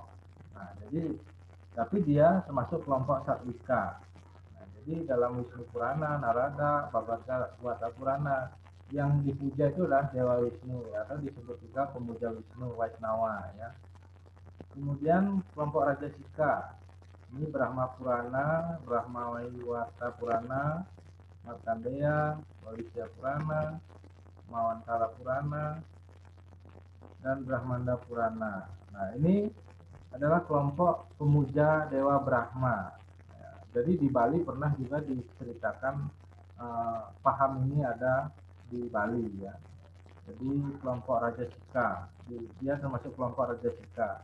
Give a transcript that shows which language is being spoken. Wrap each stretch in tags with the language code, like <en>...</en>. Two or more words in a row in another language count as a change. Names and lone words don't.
<id>Nah, tapi dia termasuk kelompok Satwika. Nah, jadi dalam Wisnu Purana, Narada, Bhagavata Purana, yang dipuja itu adalah Dewa Wisnu ya, atau disebut juga pemuja Wisnu, Waisnawa ya. Kemudian kelompok Rajasika, ini Brahma Purana, Brahma Waiwata Purana, Markandeya, Walisya Purana, Mawantara Purana, dan Brahmanda Purana. Nah, ini adalah kelompok pemuja Dewa Brahma. Ya, jadi di Bali pernah juga diceritakan paham ini ada di Bali ya. Jadi kelompok Rajasika, dia termasuk kelompok Rajasika.</id>